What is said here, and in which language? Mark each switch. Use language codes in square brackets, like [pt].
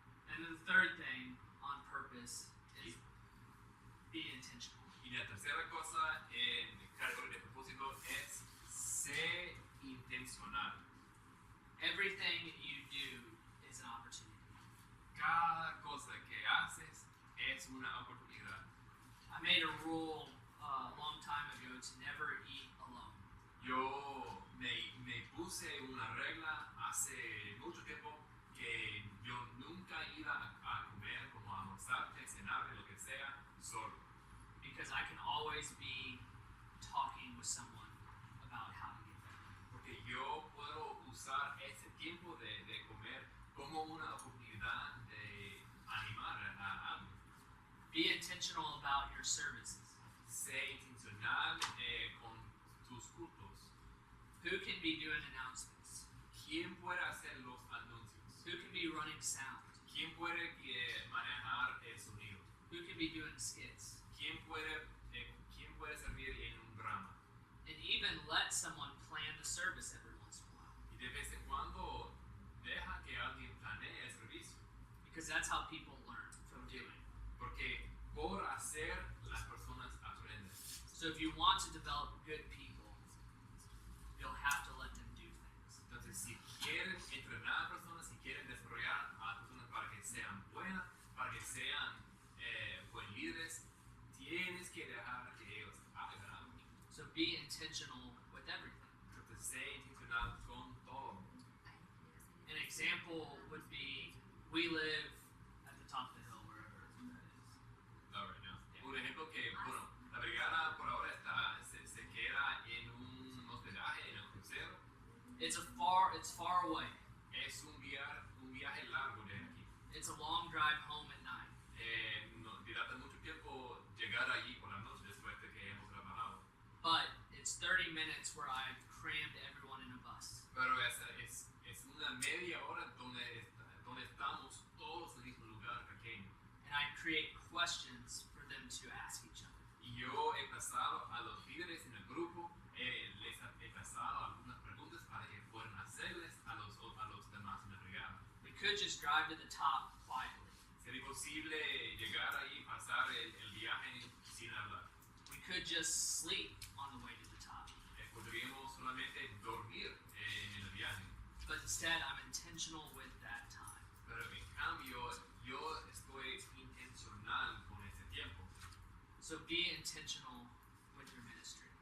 [en] And then the third thing on purpose is be intentional. [es] Y la tercera cosa en categoría de propósito es ser intencional. [en] Everything you do is an opportunity. [es] Cada cosa que haces es una oportunidad. [en] I made a rule a long time ago to never eat alone. [es] Yo me puse una regla hace mucho tiempo que yo nunca iba a comer, como a almorzar, cenar, lo que sea, solo. [en] Because I can always be talking with someone about how to get better. [es] Porque yo puedo usar ese tiempo de comer como una oportunidad de animar a algo. [en] Be intentional about your services. [es] Sé intencional con tus cultos. [en] Who can be doing announcements? [es] ¿Quién puede hacer los anuncios? [en] Who can be running sound? [es] ¿Quién puede manejar el sonido? [en] Who can be doing skits? [es] ¿Quién puede servir en un drama? [en] And even let someone plan the service every once in a while. [es] Y de vez en cuando deja que alguien planee el servicio. [en] Because that's how people learn from doing. [es] Porque por hacer las personas aprenden. [en] So if you want to develop good people, you'll have to let them do things. [es] Entonces, si quieren entrenar a personas, si quieren desarrollar a personas para que sean buenas, para que sean buen líderes, tienes que dejar que ellos hagan algo. [en] So be intentional with everything. [es] Entonces, sé intencional con todo. [en] An example would be, we live at the top of the hill, wherever that is. Not right now. [es] Un ejemplo que, bueno, la brigada por ahora se queda en un hospedaje en el crucero. [en] It's far away. [es] Es un viaje largo de aquí. [en] It's a long drive home at night. [es] Nos dilata mucho tiempo llegar allí por la noche después de que hemos trabajado. [en] But it's 30 minutes where I've crammed everyone in a bus. [es] Pero es una media hora donde estamos todos en el mismo lugar pequeño. [en] And I create questions for them to ask each other. [es] Y yo he pasado a los líderes en el grupo, les he pasado algunas preguntas para que puedan hacerles a los demás en la brigada. [en] We could just drive to the top quietly. [es] Sería posible llegar ahí y pasar el viaje sin hablar. [en] We could just sleep on the way to the top. [es] Podríamos solamente dormir en el viaje. [en] But instead, I'm intentional with that time. [es] Pero en cambio, yo estoy intencional con ese tiempo. [en] So be intentional with your ministry.